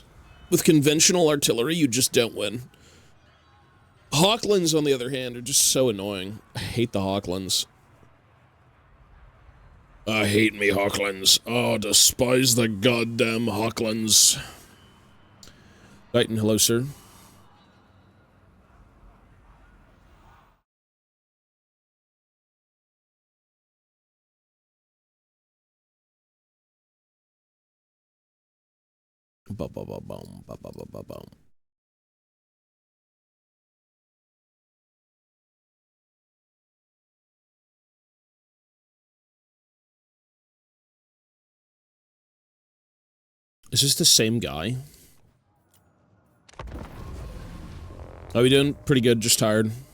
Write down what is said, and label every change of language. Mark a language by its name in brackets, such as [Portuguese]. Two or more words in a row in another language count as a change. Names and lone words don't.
[English] With conventional artillery, you just don't win. Hawklands, on the other hand, are just so annoying. I hate the Hawklands. I hate me Hawklands. Oh, despise the goddamn Hawklands. Titan, hello, sir. Ba-ba-ba-boom, ba-ba-ba-ba-boom. Is this the same guy? How we doing? Pretty good, just tired.